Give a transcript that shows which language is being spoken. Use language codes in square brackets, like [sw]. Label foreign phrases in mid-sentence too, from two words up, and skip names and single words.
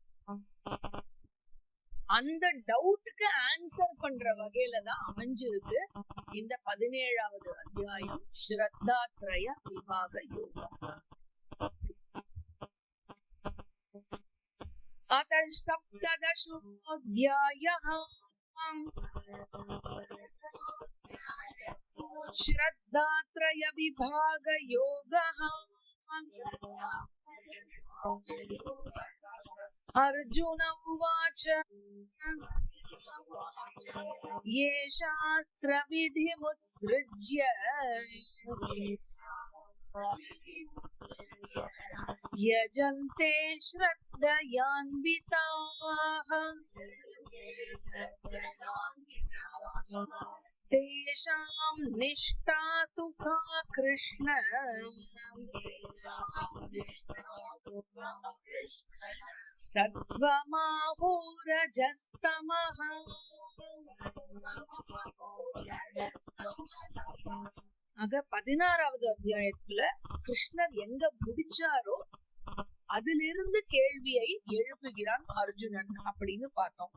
[ta] அந்த டவுட்டுக்கு ஆன்சர் பண்ற வகையில தான் அமைஞ்சிருக்கு இந்த 17வது அத்தியாயம் ஸ்ரத்தாத்ரய விபாக யோகம். [sa] अथ सप्तदशोऽध्यायः श्रद्धात्रय विभाग योगः. अर्जुन उवाच ये शास्त्रविधिमुत्सृज्य यजन्ते श्रद्धयान्विताः तेषां निष्ठा तु का कृष्ण सत्त्वमाहो रजस्तमः. [ta] ஆக 16வது அத்தியாயத்துல கிருஷ்ணர் எங்க முடிச்சாரோ அதிலிருந்து கேள்வியை எழுப்புகிறான் அர்ஜுனன் அப்படின்னு பார்த்தோம்.